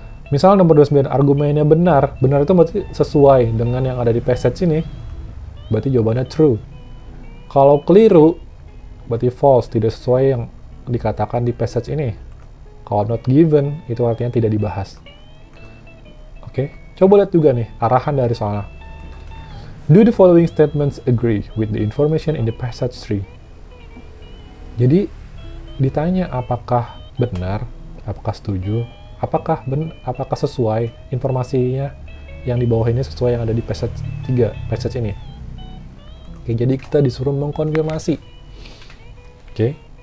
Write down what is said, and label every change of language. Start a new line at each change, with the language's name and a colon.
Indonesian: Misalnya nomor 29 argumennya benar itu berarti sesuai dengan yang ada di passage ini, berarti jawabannya true. Kalau keliru, berarti false, tidak sesuai yang dikatakan di passage ini. Kalau not given, itu artinya tidak dibahas. Oke, coba lihat juga nih arahan dari soalnya.
English: Do the following statements agree with the information in the passage 3?
Indonesian: Jadi ditanya apakah benar, apakah setuju, apakah sesuai informasinya yang di bawah ini sesuai yang ada di passage 3, passage ini. Oke, jadi kita disuruh mengkonfirmasi. Oke.